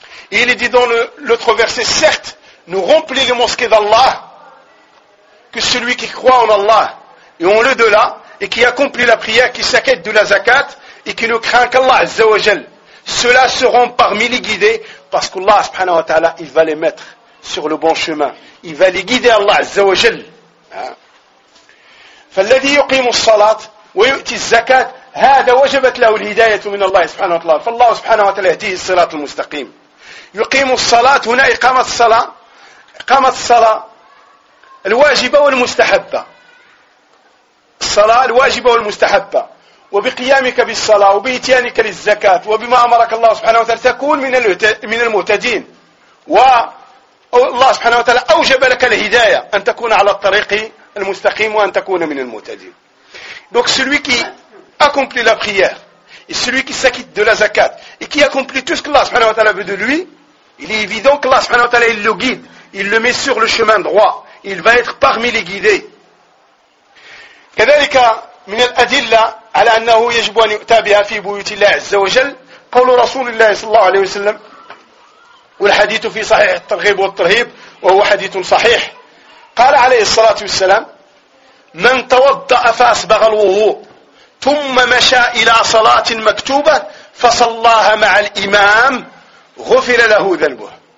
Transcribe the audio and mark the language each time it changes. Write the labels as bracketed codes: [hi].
[fr] Et il est dit dans l'autre verset, certes, nous remplis les mosquées d'Allah, que celui qui croit en Allah et en l'au-delà, et qui accomplit la prière, qui s'inquiète de la zakat, et qui ne craint qu'Allah Azza wa Jal, ceux-là seront parmi les guidés, parce qu'Allah subhanahu wa ta'ala, il va les mettre sur le bon chemin. Il va les guider Allah Azza wa Jal. [ar] فالذي يقيم الصلاة ويؤتي الزكاة هذا وجبت له الهداية من الله سبحانه وتعالى. فالله سبحانه وتعالى يهديه الصلاة المستقيم. يقيم الصلاة هنا إقامة الصلاة، إقامة الصلاة الواجبة والمستحبة، الصلاة الواجبة والمستحبة، وبقيامك بالصلاة وبإتيانك للزكاة وبما أمرك الله سبحانه وتعالى تكون من المهتدين، والله سبحانه وتعالى أوجب لك الهداية أن تكون على الطريق المستقيم وأن تكون من المهتدين. [fr] Donc celui qui accomplit la prière et celui qui s'acquitte de la zakat et qui accomplit tout ce que Allah subhanahu wa ta'ala veut de lui, il est évident que Allah subhanahu wa ta'ala il le guide, il le met sur le chemin droit. Il va être parmi les guidés. [ar] كذلك من الأدلة على أنه يجب أن يؤتى بها في بيوت الله عز وجل قول رسول الله صلى الله عليه وسلم والحديث في صحيح الترغيب والترهيب وهو حديث صحيح. قال عليه الصلاة والسلام من توضأ فأصبغ الوضوء ثم مشى إلى صلاة مكتوبة فصلاها مع الإمام غفر له ذنبه.